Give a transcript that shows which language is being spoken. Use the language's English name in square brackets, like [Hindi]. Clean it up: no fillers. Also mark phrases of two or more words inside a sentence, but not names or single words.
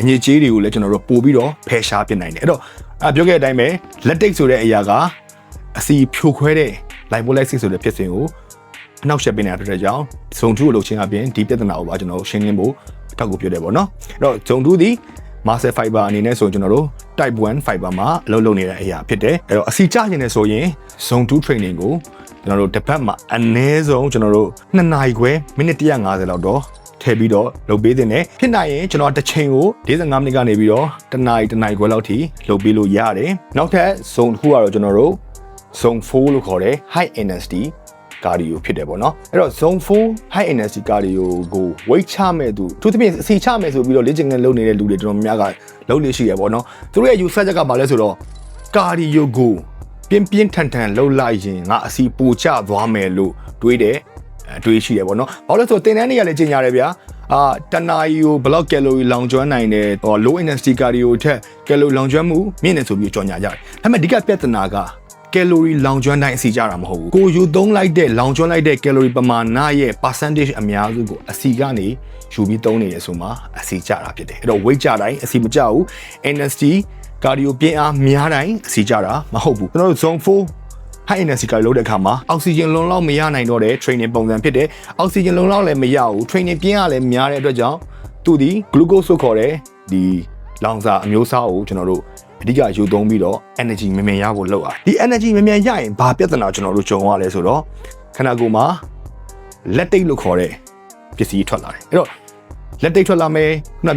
[Burmese] ညစ်အကြေးတွေကိုလည်းကျွန်တော်တို့ပို့ပြီးတော့ဖယ်ရှားပြနိုင်တယ်အဲ့တော့ပြောခဲ့တဲ့အတိုင်းပဲလက်တိတ်ဆိုတဲ့အရာကအစီဖြိုခွဲတဲ့ lipolysis ဆိုတဲ့ဖြစ်စဉ်ကိုအနောက်ရှက်ပေးနေတဲ့အတွက်ကြောင့် zone 2ကိုလုပ်ခြင်းအပြင်ဒီပြဿနာကိုပါကျွန်တော်ရှင်းလင်းဖို့အထောက်အကူပြုတယ်ပေါ့နော်အဲ့တော့ zone 2ဒီ [English] muscle fiber [Burmese] အနေနဲ့ဆိုကျွန်တော်တို့ [English] type 1 fiber [Burmese] မှာအလုပ်လုပ်နေတဲ့အရာဖြစ်တယ်အဲ့တော့အစီကျခြင်းနဲ့ဆိုရင် [English] zone 2 training [Burmese] ကိုကျွန်တော်တို့တစ်ပတ်မှာအနည်းဆုံးကျွန်တော်တို့2နာရီခွဲမိနစ်150လောက်တော့ ထည့်ပြီးတော့လုပ်ပေးတင်တယ်ဖြစ်နိုင်ရင်ကျွန်တော်တစ်ချိန်ကို45မိနစ်ကနေပြီးတော့တနာရီခွဲလောက်ထိလုပ်ပေး လို့ရတယ်နောက်ထပ် zone တစ်ခုကတော့ကျွန်တော်တို့ zone 4လို့ခေါ်တယ် [English] high intensity cardio [Burmese] ဖြစ်တယ်ပေါ့နော်အဲ့တော့ [English] zone 4 high intensity cardio [Burmese] ကို weight ချမဲ့သူသူသဖြင့်အစီချမယ်ဆိုပြီးတော့လေ့ကျင့်ခန်းလုပ်နေတဲ့လူတွေတော်တော်များကလုပ်လို့ရှိရပေါ့နော်သူတို့ရဲ့ user ချက်ကဘာလဲဆိုတော့ cardio ကိုပြင်းထန်လှုပ်လိုက်ရင်ငါအစီပိုကျသွားမယ်လို့တွေးတယ်တွေးရှိရပေါ့နော်ဘာလို့လဲဆိုတော့တင်တန်းတွေကလည်းကျင် ရတယ်ဗျာတနာရီကိုဘယ်လောက်ကယ်လိုရီလောင်ကျွမ်းနိုင်တယ် [English] low intensity cardio [Burmese] ထက်ကယ်လိုလောင်ကျွမ်းမှုမြင့်နေဆိုပြီးကြော်ညာကြတယ်ဒါပေမဲ့ဒီကပြဿနာကကယ်လိုရီလောင်ကျွမ်းတိုင်းအစီကြတာမဟုတ်ဘူးကိုယူသုံးလိုက်တဲ့လောင်ကျွမ်းလိုက်တဲ့ကယ်လိုရီပမာဏရဲ့ percentage အများစုကိုအစီကနေယူပြီးသုံးနေရဆိုမှအစီကြတာဖြစ်တယ်အဲ့တော့ weight ကြတိုင်းအစီမ ကြဘူး [English] intensity cardio [Burmese] ပြင်းအားများတိုင်းအစီကြတာမဟုတ်ဘူးကျွန်တော်တို့ [English] zone 4 high intensity cardio [Burmese] လုပ်တဲ့အခါမှာအောက်ဆီဂျင်လုံလောက်မရနိုင်တော့တဲ့ training ပုံစံဖြစ်တယ်အောက်ဆီဂျင်လုံလောက်လည်းမရဘူး training ပြင်းအားလည်းများတဲ့အတွက်ကြောင့်သူဒီ glucose ဆိုခေါ်တဲ့ဒီလောင်စာအမျိုးအ စားကိုကျွန်တော်တို့အဓိကယူသုံးပြီးတော့ energy မြန်ရဖို့လုပ်ရတယ်ဒီ energy မြန်ရရင်ဘာပြဿနာကျွန်တော်တို့ကြုံရလဲဆိုတော့ခန္ဓာကိုယ်မှာလက်တိတ်လို့ခေါ်တဲ့ပစ္စည်းထွက်လာတယ်အဲ့တော့လက်တိတ်ထွက်လာမယ်ခုနပြော